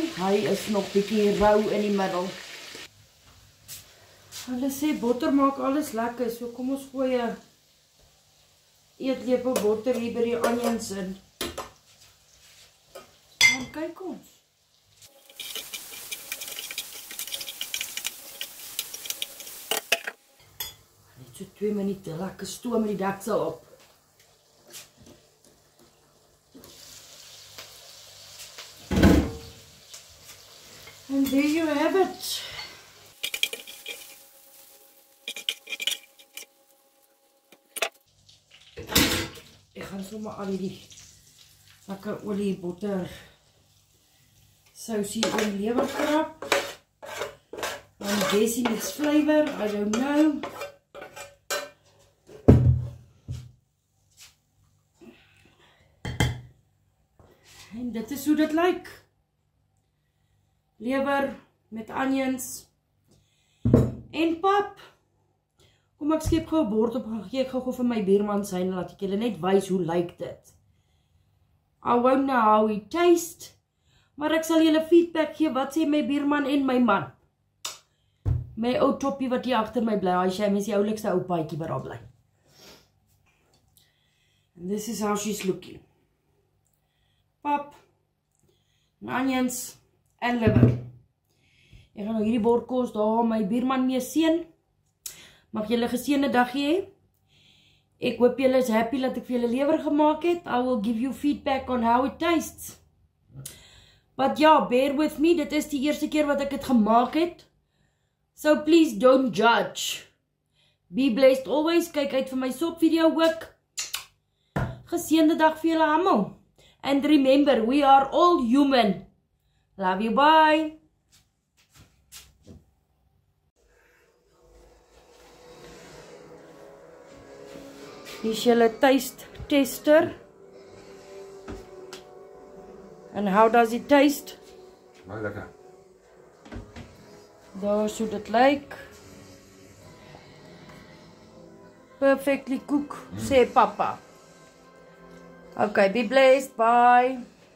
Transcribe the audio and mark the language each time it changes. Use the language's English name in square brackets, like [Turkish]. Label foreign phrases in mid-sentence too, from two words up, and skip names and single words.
[Afrikaans] Hy is nog bietjie rou in die middel. Hulle sê botter maak alles lekker, so kom ons gooi 'n eetlepel botter hier by die onions in. Dan kyk ons. Net so 2 minute, lekker stoom met die deksel op. [English] And there you have it. [Afrikaans] Ek gaan sommer al die lekker olie, botter, sousie en lewer krap. [English] I'm guessing it's flavor, I don't know. [Afrikaans] En dit is hoe dit lyk. Lewer met onions en pap. Kom ek skep gou 'n bord op, gaan gee ek gou vir my buurman syne, laat ek julle net wys hoe lyk dit. [English] I won't know how it taste, [Afrikaans] maar ek sal julle feedback gee wat sê my buurman en my man. My ou toppie wat hier agter my bly, hy sê my is die oulikste ou paadjie wat daar bly. [English] And this is how she's looking. [Afrikaans] Pap, onions en liver. Ek gaan nou hierdie bord kos daar my buurman mee seën. Mag julle 'n geseënde dag hê. Ek hoop julle is happy dat ek vir julle lewer gemaak het. [English] I will give you feedback on how it tastes. But ja, bear with me, [Afrikaans] dit is die eerste keer wat ek dit gemaak het. [English] So please don't judge. Be blessed always. [Afrikaans] Kyk uit vir my sop video ook. Geseënde dag vir julle almal. [English] And remember, we are all human. Love you, bye. [Afrikaans] Hier is julle [English] taste tester. And how does it taste? [Afrikaans] Baie lekker. Daar so dit lyk. [English] Perfectly cooked, [Afrikaans] sê papa. [English] Okay, be blessed, bye.